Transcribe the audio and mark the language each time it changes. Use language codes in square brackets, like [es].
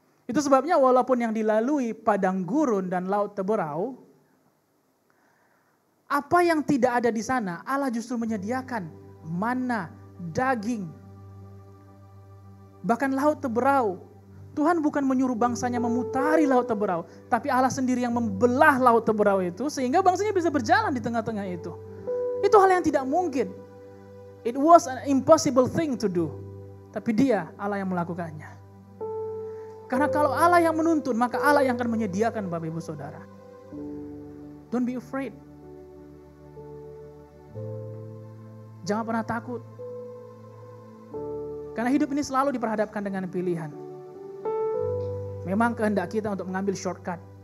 [id] Itu sebabnya walaupun yang dilalui padang gurun dan laut teberau, apa yang tidak ada di sana, Allah justru menyediakan mana, daging. Bahkan laut teberau, Tuhan bukan menyuruh bangsanya memutari laut teberau, tapi Allah sendiri yang membelah laut teberau itu sehingga bangsanya bisa berjalan di tengah-tengah itu. Itu hal yang tidak mungkin. [en] It was an impossible thing to do. [id] Tapi Dia, Allah yang melakukannya. Karena kalau Allah yang menuntun, maka Allah yang akan menyediakan Bapak Ibu Saudara. [en] Don't be afraid. [id] Jangan pernah takut. Karena hidup ini selalu diperhadapkan dengan pilihan. Memang kehendak kita untuk mengambil shortcut.